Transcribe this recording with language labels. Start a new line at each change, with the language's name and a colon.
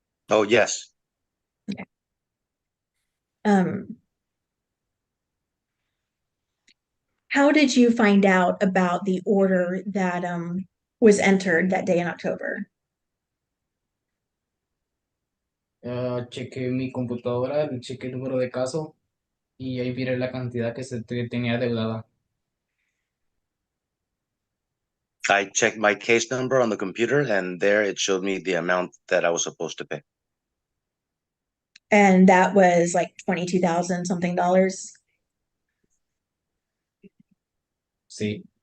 English: Oh, yes. Um, how did you find out about the order that was entered that day in October?
Spanish: Chequé mi computadora, chequé el número de caso y ahí miré la cantidad que tenía deudada.
English: I checked my case number on the computer and there it showed me the amount that I was supposed to pay. And that was like 22,000 something dollars.
Spanish: Sí,